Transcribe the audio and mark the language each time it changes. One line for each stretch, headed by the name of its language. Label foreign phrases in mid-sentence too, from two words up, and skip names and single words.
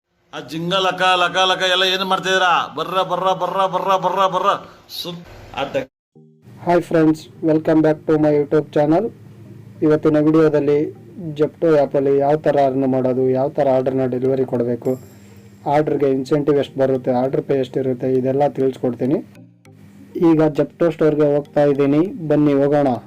Kannada: ಆ ಜಿಂಗ ಲಕ ಲಕ ಲಕ ಎಲ್ಲ ಏನು ಮಾಡ್ತಿದ್ದೀರಾ? ಬರ್ರ ಬರ್ರ ಬರ್ರ ಬರ್ರ ಬರ್ರ ಬರ್ರ ಸುಮ್
English: Hi friends, welcome back to my YouTube channel.
Kannada: ಇವತ್ತಿನ ವಿಡಿಯೋದಲ್ಲಿ ಜೆಪ್ಟೋ ಆ್ಯಪಲ್ಲಿ ಯಾವ ಥರ ಅರ್ನ್ ಮಾಡೋದು, ಯಾವ ಥರ ಆರ್ಡ್ರನ್ನ ಡೆಲಿವರಿ ಕೊಡಬೇಕು, ಆರ್ಡ್ರಿಗೆ ಇನ್ಸೆಂಟಿವ್ ಎಷ್ಟು ಬರುತ್ತೆ,
English: order pay
Kannada: ಎಷ್ಟಿರುತ್ತೆ, ಇದೆಲ್ಲ ತಿಳಿಸ್ಕೊಡ್ತೀನಿ. ಈಗ ಜೆಪ್ಟೋ ಸ್ಟೋರ್ಗೆ ಹೋಗ್ತಾ ಇದ್ದೀನಿ, ಬನ್ನಿ ಹೋಗೋಣ.